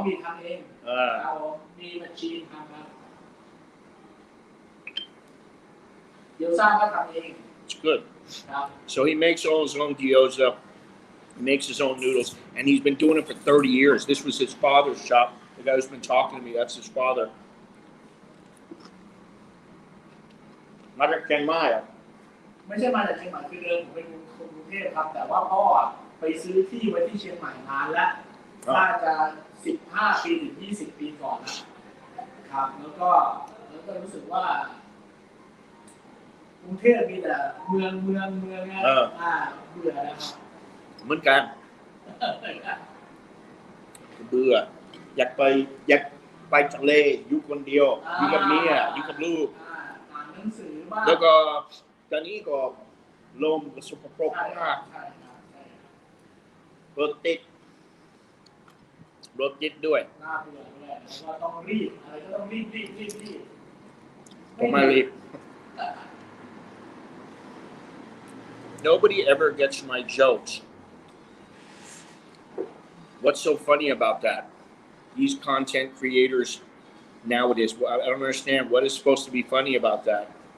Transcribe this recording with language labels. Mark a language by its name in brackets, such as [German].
[Thai] มีทำเองเอามีมาชีนทำครับเดี๋ยวสร้างก็ทำเอง [English] It's good. [Thai] ครับ [English] So he makes all his own gyoza. He makes his own noodles, and he's been doing it for 30 years. This was his father's shop. The guy who's been talking to me, that's his father. [Thai] มาจากเชียงใหม่อ่ะ ไม่ใช่มาจากเชียงใหม่คือเดิมผมเป็นคนกรุงเทพครับแต่ว่าพ่อไปซื้อที่ไว้ที่เชียงใหม่นานแล้วน่าจะ15 ปีถึง 20 ปีก่อนนะครับแล้วก็รู้สึกว่ากรุงเทพมีแต่เมืองนะเบื่อแล้วครับ เหมือนกันเบื่ออยากไปทะเลอยู่คนเดียวอยู่กับเมียอยู่กับลูก อ่านหนังสือบ้าง แล้วก็ตอนนี้ก็ลมสกปรกมาก ใช่ครับ รถติดด้วย น่าเบื่อด้วยแล้วก็ต้องรีบอะไรก็ต้องรีบ ผมไม่รีบ [English] Nobody ever gets my jokes. What's so funny about that? These content creators nowadays, I don't understand what is supposed to be funny about that.